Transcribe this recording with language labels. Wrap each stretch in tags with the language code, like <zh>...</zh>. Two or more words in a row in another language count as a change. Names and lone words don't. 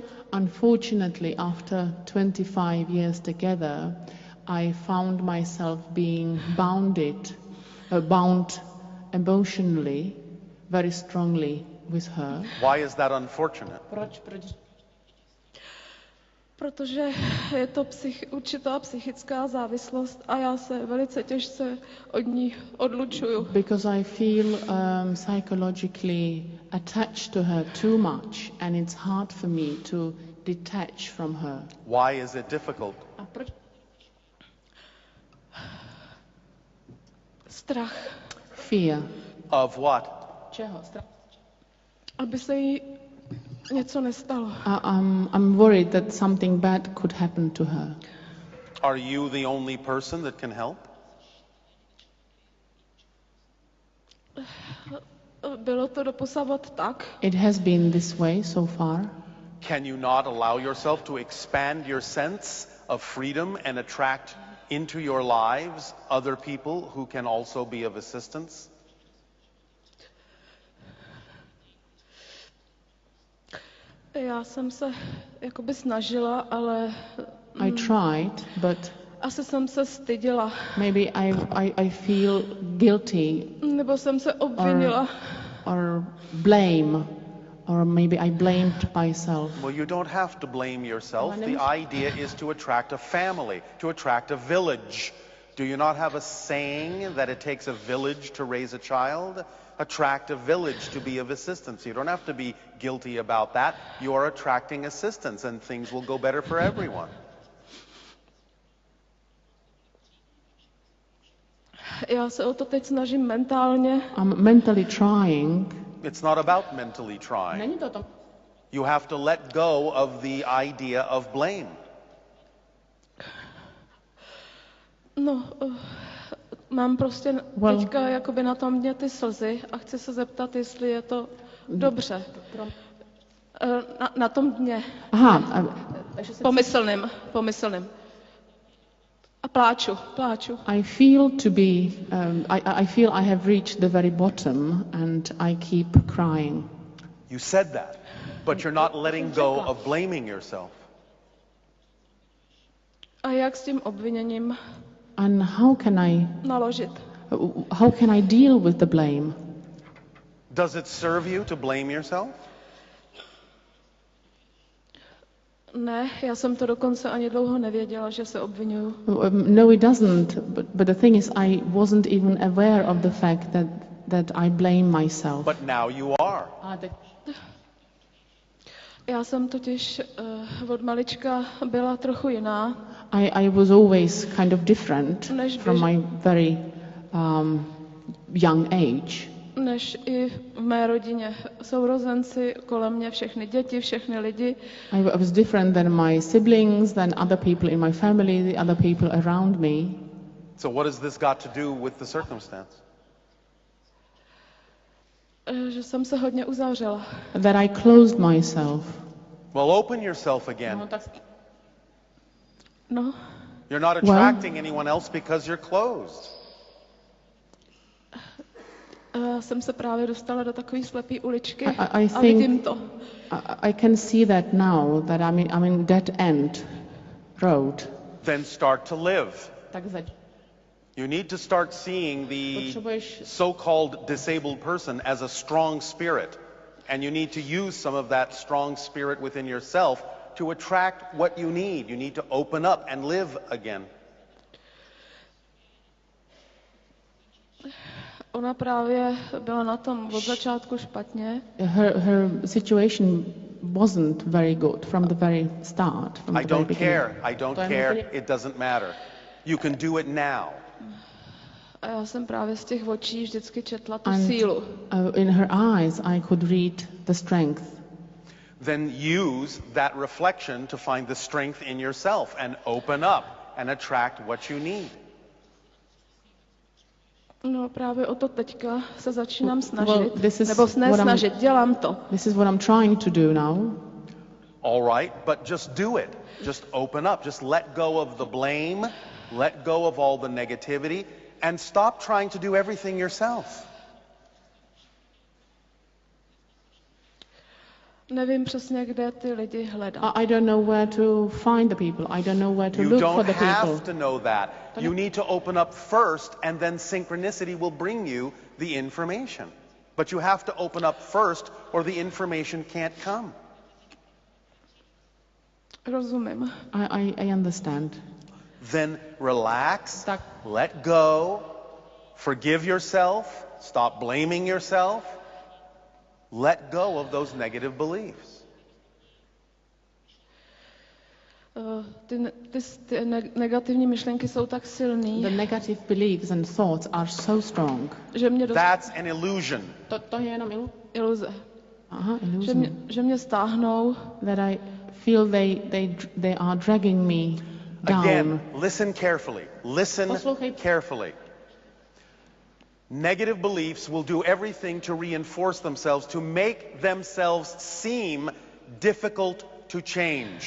<en>Unfortunately, after 25 years together, I found myself being bound emotionally very strongly with her. why is that unfortunate?</en> <cs>Proč? Protože je to určitá psychická závislost a já se velice těžce od ní odlučuju.</cs> <en>Because I feel psychologically attached to her too much, and it's hard for me to detach from her. Why is it difficult?</en> <cs>A proč? Strach.</cs> <en>Fear. Of what?</en> <cs>Čeho? Strach. Aby se jí něco nestalo.</cs> <en>I'm worried that something bad could happen to her. Are you the only person that can help?</en> <cs>Bylo to doposavat tak.</cs> <en>It has been this way so far. Can you not allow yourself to expand your sense of freedom and attract into your lives other people who can also be of assistance?</en> <cs>Já jsem se jakoby snažila, ale</cs> <en>I tried, but</en> <cs>asi jsem se styděla.</cs> <en>maybe I feel guilty</en> <cs>Nebo jsem se obvinila.</cs> <en>or blame, or maybe I blamed myself. Well, you don't have to blame yourself. The idea is to attract a family, to attract a village. Do you not have a saying that it takes a village to raise a child? Attract a village to be of assistance. You don't have to be guilty about that. You are attracting assistance and things will go better for everyone.</en> <cs>Já se o to teď snažím mentálně.</cs> <en>I'm mentally trying. It's not about mentally trying.</en> <cs>Není to o tom.</cs> <en>You have to let go of the idea of blame.</en> <cs>No, mám prostě teďka jakoby na tom dně ty slzy a chci se zeptat, jestli je to dobře. Na tom dně. Aha. Pomyslným. A pláču.</cs> <en>I feel to be. I feel I have reached the very bottom, and I keep crying. You said that, but you're not letting go of blaming yourself.</en> <cs>A jak s tím obviněním</cs> <en>And how can I</en> <cs>naložit?</cs> <en>deal with the blame? Does it serve you to blame yourself?</en> <cs>Ne, já jsem to dokonce ani dlouho nevěděla, že se obvinuju.</cs> <en>No, it doesn't. But the thing is, I wasn't even aware of the fact that I blame myself. But now you are.</en> <cs>Já jsem totiž od malička byla trochu jiná.</cs> <en>I was always kind of different from my very young age.</en> <cs>Než i v mé rodině. Sourozenci kolem mě, všechny děti, všechny lidi.</cs> <en>I was different than my siblings, than other people in my family, the other people around me. So what has this got to do with the circumstance?</en> <cs>Že jsem se hodně uzavřela.</cs> <en>That I closed myself. Well, open yourself again. No. You're not attracting anyone else because you're closed.</en> <cs>Jsem se právě dostala do takové slepé uličky</cs> <en>I</en> <cs>a vidím to.</cs> <en>I can see that now, that I'm in dead end road. Then start to live.</en> <cs>Takže</cs> <en>You need to start seeing the so-called disabled person as a strong spirit. And you need to use some of that strong spirit within yourself to attract what you need. You need to open up and live again.</en> <cs>Ona právě byla na tom od začátku špatně.</cs> <en>Her situation wasn't very good from the very start. From I the very don't beginning. care. I don't care. It doesn't matter. You can do it now.</en> <cs>A já jsem právě z těch očí vždycky četla tu sílu.</cs> <en>In her eyes I could read the strength. Then use that reflection to find the strength in yourself and open up and attract what you need.</en> <cs>No právě o to teďka se začínám snažit, dělám to.</cs> <en>This is what I'm trying to do now. All right, but just do it. Just open up. Just let go of the blame. Let go of all the negativity and stop trying to do everything yourself.</en> <cs>Nevím přesně, kde ty lidi hledat.</cs> <en>I don't know where to find the people. I don't know where to look for the people. You don't have to know that. You need to open up first, and then synchronicity will bring you the information. But you have to open up first, or the information can't come.</en> <cs>Rozumím.</cs> <en>I understand. Then relax, let go, forgive yourself, stop blaming yourself. Let go of those negative beliefs.</en> <cs>Ty negativní myšlenky jsou tak silný.</cs> <en>The negative beliefs and thoughts are so strong.</en> <cs>Že mě</cs> <en>That's an illusion.</en> <cs>To je jenom iluze.</cs> <en>Aha, illusion.</en> <cs>Že mě stáhnou.</cs> <en>That I feel they are dragging me down. Again, listen carefully. Listen carefully. Negative beliefs will do everything to reinforce themselves, to make themselves seem difficult to change.</en>